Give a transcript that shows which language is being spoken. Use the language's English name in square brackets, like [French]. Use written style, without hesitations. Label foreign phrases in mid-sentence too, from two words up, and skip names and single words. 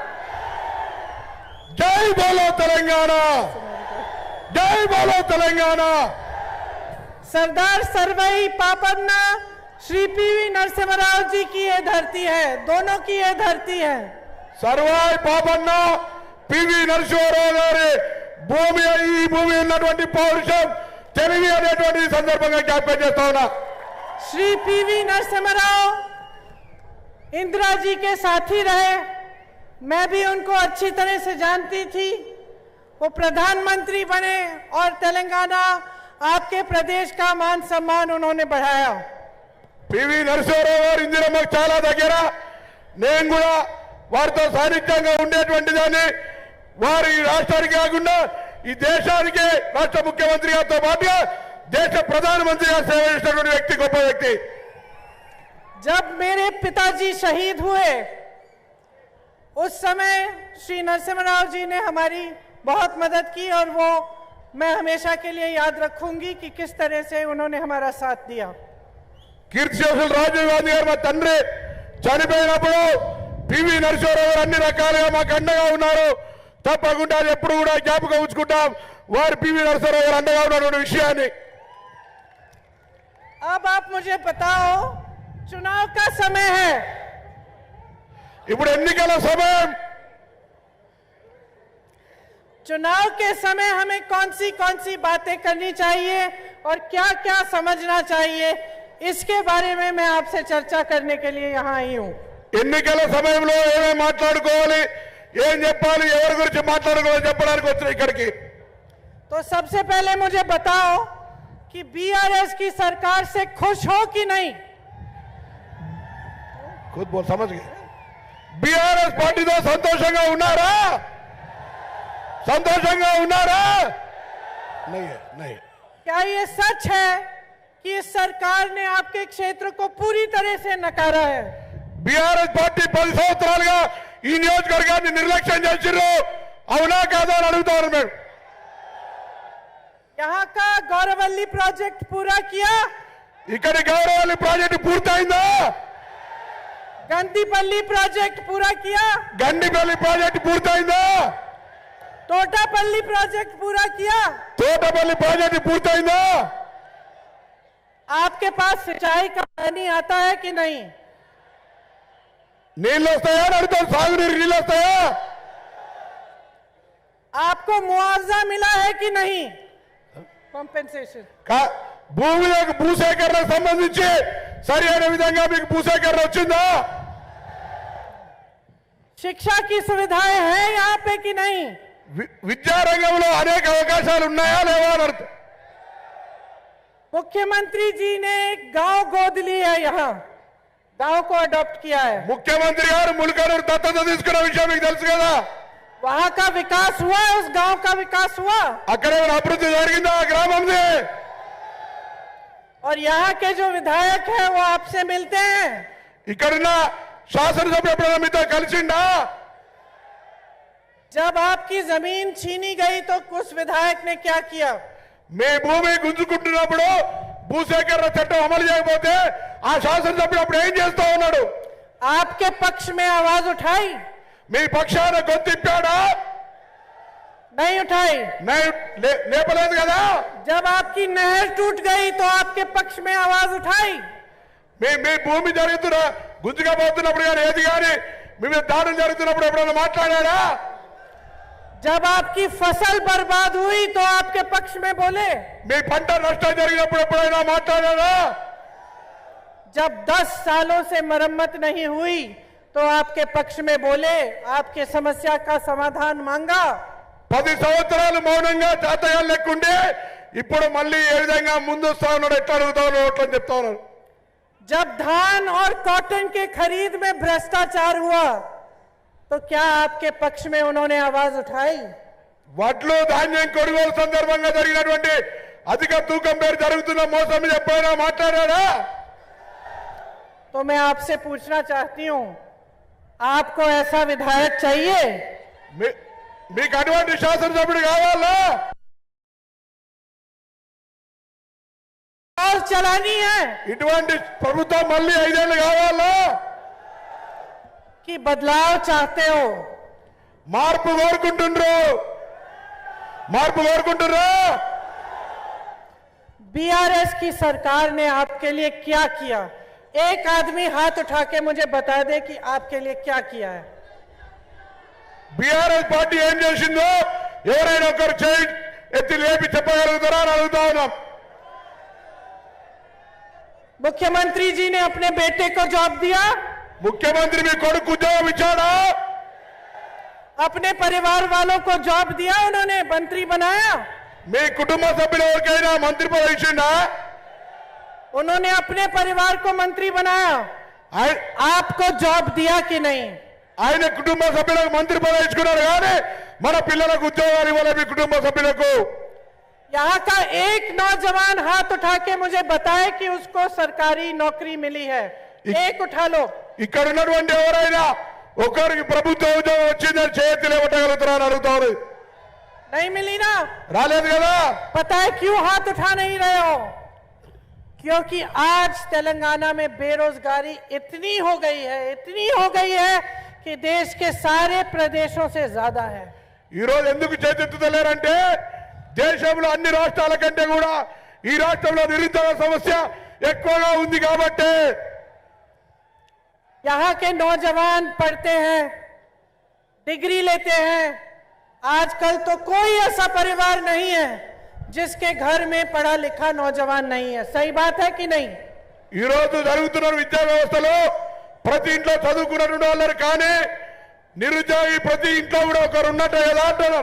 [Hindi] जय बोलो तेलंगाना, जय बोलो तेलंगाना। सरदार सर्वई पापन्ना श्री पीवी नरसिम्हा राव जी की ये धरती है, दोनों की ये धरती है। [Telugu] सर्वाई पापन्ना पीवी नरसिंहाराव गारी భూమి ఈ భూమి ఉన్నటువంటి పౌరుషం తెలుగు అనేటువంటి సందర్భంగా జ్ఞాపకం చేస్తా ఉన్నా। [Hindi] श्री पीवी नरसिम्हा राव इंदिरा जी के साथी रहे, मैं भी उनको अच्छी तरह से जानती थी। वो प्रधानमंत्री बने और तेलंगाना आपके प्रदेश का मान सम्मान उन्होंने बढ़ाया। [Telugu] पीवी नरसिंहाराव गाరు ఇందిరమ్మకు చాలా దగ్గర, నేను కూడా వారితో సాన్నిధ్యంగా ఉండేటువంటి దాన్ని। వారు ఈ రాష్ట్రానికి కాకుండా ఈ దేశానికి రాష్ట్ర ముఖ్యమంత్రి గారితో పాటుగా [Hindi] देश प्रधानमंत्री का सेवा [Telugu] చేసినటువంటి వ్యక్తి, గొప్ప వ్యక్తి। [Hindi] जब मेरे पिताजी शहीद हुए उस समय श्री नरसिम्हा राव जी ने हमारी बहुत मदद की और वो मैं हमेशा के लिए याद रखूंगी कि किस तरह से उन्होंने हमारा साथ दिया। [Telugu] కీర్తిశేషులు రాజీవ్ గాంధీ గారు మా తండ్రి చనిపోయినప్పుడు పీవీ నరసింహారావు గారు అన్ని రకాలుగా మాకు అండగా ఉన్నారు। తప్పకుండా ఎప్పుడు కూడా జ్ఞాపకం ఉంచుకుంటాం వారు పీవీ నరసింహారావు గారు అండగా ఉన్నటువంటి విషయాన్ని। [Hindi] अब आप मुझे बताओ, चुनाव का समय है, [Telugu] ఇప్పుడు ఎన్నికల సమయం। [Hindi] चुनाव के समय हमें कौन सी बातें करनी चाहिए और क्या क्या समझना चाहिए, इसके बारे में मैं आपसे चर्चा करने के लिए यहाँ आई हूँ। [Telugu] ఎన్నికల సమయంలో ఏమేమి మాట్లాడుకోవాలి, ఏం చెప్పాలి, ఎవరి గురించి మాట్లాడుకోవాలి చెప్పడానికి వచ్చిన ఇక్కడికి। [Hindi] तो सबसे पहले मुझे बताओ कि बीआरएस की सरकार से खुश हो कि नहीं? खुद बोल, समझ गए। बीआरएस पार्टी तो [Telugu] సంతోషంగా ఉన్నారా? సంతోషంగా ఉన్నారా? [Hindi] नहीं है, नहीं। क्या ये सच है कि इस सरकार ने आपके क्षेत्र को पूरी तरह से नकारा है? [Telugu] बीआरएस पार्टी 10 సంవత్సరాలుగా ఈ నియోజకవర్గాన్ని నిర్లక్ష్యం చేసిర్రు, అవునా కాదా అని అడుగుతారు మేము। [Hindi] यहाँ का गौरवल्ली प्रोजेक्ट पूरा किया? [Telugu] ఇక్కడ గౌరవల్లి ప్రాజెక్టు పూర్తయిందా? [Hindi] गंदीपल्ली प्रोजेक्ट पूरा किया? [Telugu] గండిపల్లి ప్రాజెక్టు పూర్తయిందా? [Hindi] तोटापल्ली प्रोजेक्ट पूरा किया? [Telugu] తోటపల్లి ప్రాజెక్టు పూర్తయిందా? [Hindi] आपके पास सिंचाई का पानी आता है कि नहीं? [Telugu] నీళ్ళు వస్తాయా అని అడుగుతారు, సాగునీరు నీళ్ళు వస్తాయా? [Hindi] आपको मुआवजा मिला है कि नहीं? कंपेंसेशन [Telugu] భూమిలోకి భూసేకరణకు సంబంధించి సరి అయిన విధంగా మీకు భూసేకరణ వచ్చిందా? [Hindi] शिक्षा की सुविधाएं हैं यहाँ पे कि नहीं? [Telugu] విద్యారంగంలో అనేక అవకాశాలు ఉన్నాయా లేవా అని అడుగుతారు। [Hindi] मुख्यमंत्री जी ने एक गांव गोद ली है, यहाँ गांव को अडॉप्ट किया है। [Telugu] ముఖ్యమంత్రి గారు ములకనూరు దత్తత తీసుకున్న విషయం మీకు తెలుసు కదా। [Hindi] वहां का विकास हुआ है, उस गांव का विकास हुआ? [Telugu] అక్కడ ఏమైనా అభివృద్ధి జరిగిందా ఆ గ్రామంది? [Hindi] और यहाँ के जो विधायक हैं वो आपसे मिलते हैं? [Telugu] ఇక్కడున్న శాసనసభ్యుడు ఎప్పుడైనా మీతో కలిసిండా? [Hindi] जब आपकी जमीन छीनी गई तो उस विधायक ने क्या किया? [Telugu] మీ భూమి గుంజుకుంటున్నప్పుడు భూసేకరణ చట్టం అమలు చేయకపోతే ఆ శాసనసభ్యుడు అప్పుడు ఏం చేస్తా ఉన్నాడు? [Hindi] आपके पक्ष में आवाज उठाई? [Telugu] మీ పక్షాన గొంతిప్పాడా? [Hindi] नहीं उठाई। [Telugu] లేపలేదు కదా। [Hindi] जब आपकी नहर टूट गई तो आपके पक्ष में आवाज उठाई? [Telugu] మీ భూమి జరుగుతున్న గుంజుకపోతున్నప్పుడు కానీ ఏది కానీ మీ మీద దాడులు జరుగుతున్నప్పుడు ఎప్పుడైనా మాట్లాడారా? [Hindi] जब आपकी फसल बर्बाद हुई तो आपके पक्ष में बोले? [Telugu] మీ పంట నష్టం జరిగినప్పుడు ఎప్పుడైనా మాట్లాడారా? [Hindi] जब 10 सालों से मरम्मत नहीं हुई तो आपके पक्ष में बोले, आपके समस्या का समाधान मांगा? [Telugu] 10 సంవత్సరాలు మౌనంగా చేతగా లేకుండే ఇప్పుడు మళ్ళీ ఏ విధంగా ముందు వస్తా ఉన్నాడు, ఎట్లా అడుగుతా ఉన్నాడు అట్లా చెప్తా ఉన్నాడు। [Hindi] जब धान और कॉटन के खरीद में भ्रष्टाचार हुआ तो क्या आपके पक्ष में उन्होंने आवाज उठाई? [Telugu] వడ్లు ధాన్యం కొనుగోలు సందర్భంగా జరిగినటువంటి అధిక తూకం పేరు జరుగుతున్న మోసం మీద ఎప్పుడైనా మాట్లాడారా? [Hindi] तो मैं आपसे पूछना चाहती हूं, आपको ऐसा विधायक चाहिए? [Telugu] మీకు అటువంటి శాసనసభ్యుడు కావాలా? [Hindi] और चलानी है [Telugu] ఇటువంటి ప్రభుత్వం మళ్ళీ 5 ఏళ్ళు కావాలా [Hindi] कि बदलाव चाहते हो? [Telugu] మార్పు కోరుకుంటున్నారు [Hindi] बीआरएस की सरकार ने आपके लिए क्या किया? एक आदमी हाथ उठा के मुझे बता दे कि आपके लिए क्या किया है। [Telugu] బీఆర్ఎస్ పార్టీ ఏం చేసిందో ఎవరైనా ఒకరు చేయి ఎత్తి లేపి చెప్పగలుగుతారా అని అడుగుతా ఉన్నాం. [Hindi] मुख्यमंत्री जी ने अपने बेटे को जॉब दिया, [Telugu] ముఖ్యమంత్రి మీ కొడుకు ఉద్యోగం ఇచ్చాడా? [Hindi] अपने परिवार वालों को जॉब दिया, उन्होंने मंत्री बनाया, [Telugu] మీ కుటుంబ సభ్యులు ఎవరికైనా మంత్రి పదవి ఇచ్చిండా? [Hindi] उन्होंने अपने परिवार को मंत्री बनाया, आपको जॉब दिया कि नहीं? [Telugu] ఆయన కుటుంబ సభ్యులకు మంత్రి పదవి ఇచ్చుకున్నారు కానీ మన పిల్లలకు ఉద్యోగాలు ఇవ్వాలి మీ కుటుంబ సభ్యులకు. [Hindi] यहाँ का एक नौजवान हाथ उठा के मुझे बताए कि उसको सरकारी नौकरी मिली है, एक उठा लो। [Telugu] ఇక్కడ ఉన్నటువంటి ఎవరైనా ఒకరికి ప్రభుత్వ ఉద్యోగం వచ్చిందని చేతి లేవట్టగలుగుతారా అని అడుగుతారు. [Hindi] नहीं मिली ना? [Telugu] రాలేదు కదా? [Hindi] पता है क्यों हाथ उठा नहीं रहे हो? क्योंकि आज तेलंगाना में बेरोजगारी इतनी हो गई है कि देश के सारे प्रदेशों से ज्यादा है। [Telugu] ఈ రోజు ఎందుకు చేతెత్తుతలేరంటే దేశంలో అన్ని రాష్ట్రాల కంటే కూడా ఈ రాష్ట్రంలో నిరుద్యోగ సమస్య ఎక్కువగా ఉంది కాబట్టి. [Hindi] यहाँ के नौजवान पढ़ते हैं, डिग्री लेते हैं। आजकल तो कोई ऐसा परिवार नहीं है जिसके घर में पढ़ा लिखा नौजवान नहीं है। सही बात है कि नहीं? [Telugu] ఈ రోజు జరుగుతున్న విద్యా వ్యవస్థలో ప్రతి ఇంట్లో చదువుకున్నటువంటి వాళ్ళు కానీ నిరుద్యోగి ప్రతి ఇంట్లో కూడా ఒకరు ఉన్నట్టే కదా అంటున్నారు.